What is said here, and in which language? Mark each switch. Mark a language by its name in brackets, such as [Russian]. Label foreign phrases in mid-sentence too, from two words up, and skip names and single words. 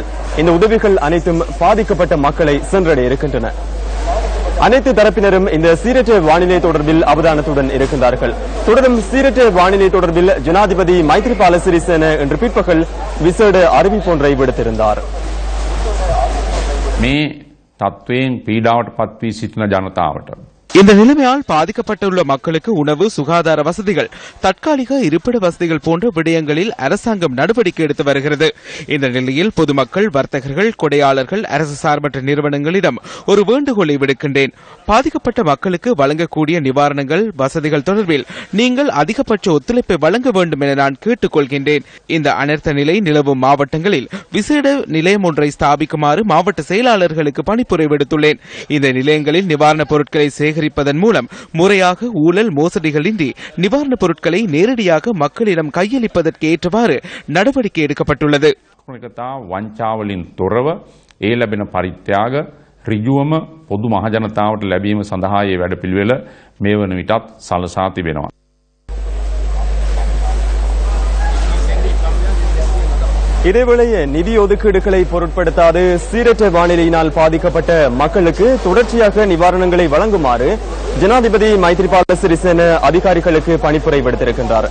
[Tamil] இந்த உதவிகள் அனைத்தும் பாதிக்கப்பட்ட மக்களை சென்றடைய இருக்கின்றன. அனைத்து தரப்பினரும் இந்த சீரற்ற வானிலை தொடர்பில் அவதானத்துடன் இருக்கின்றார்கள். தொடரும் சீரற்ற வானிலை தொடர்பில் ஜனாதிபதி மைத்ரிபால சிறிசேன இன்று பிற்பகல் விசேட அறிவிப்பொன்றை விடுத்திருந்தார். [Sinhala] මේ තත්වයෙන් පීඩාවට පත්වී සිටින ජනතාවට [Tamil] இந்த நிலைமையால் பாதிக்கப்பட்டுள்ள மக்களுக்கு உணவு, சுகாதார வசதிகள், தற்காலிக இருப்பிட வசதிகள் போன்ற விடயங்களில் அரசாங்கம் நடவடிக்கை எடுத்து வருகிறது. இந்த நிலையில் பொதுமக்கள், வர்த்தகர்கள், கொடையாளர்கள், அரசு சார்பற்ற நிறுவனங்களிடம் ஒரு வேண்டுகோளை விடுக்கின்றேன். பாதிக்கப்பட்ட மக்களுக்கு வழங்கக்கூடிய நிவாரணங்கள், வசதிகள் தொடர்பில் நீங்கள் அதிகபட்ச ஒத்துழைப்பை வழங்க வேண்டும் என நான் கேட்டுக் கொள்கின்றேன். இந்த அனர்த்த நிலை நிலவும் மாவட்டங்களில் விசேட நிலையம் ஒன்றை ஸ்தாபிக்குமாறு மாவட்ட செயலாளர்களுக்கு பணிப்புரை விடுத்துள்ளேன். இந்த நிலையங்களில் நிவாரணப் பொருட்களை சேகரிப்பதன் மூலம் முறையாக ஊழல் மோசடிகளின்றி நிவாரணப் பொருட்களை நேரடியாக மக்களிடம் கையளிப்பதற்கு ஏற்றவாறு நடவடிக்கை எடுக்கப்பட்டுள்ளது. [Sinhala] වංචාවලින් තොරව ඒ ලැබෙන පරිත්‍යාග ඍජුවම පොදු මහජනතාවට ලැබීම සඳහා මේ වැඩපිළිවෙල මේ වන විටත් සලසා තිබෙනවා. [Tamil] இதேவேளை நிதி ஒதுக்கீடுகளை பொருட்படுத்தாது சீரற்ற வானிலையினால் பாதிக்கப்பட்ட மக்களுக்கு தொடர்ச்சியாக நிவாரணங்களை வழங்குமாறு ஜனாதிபதி மைத்ரிபால சிறிசேன அதிகாரிகளுக்கு பணிப்புரை விடுத்திருக்கின்றார்.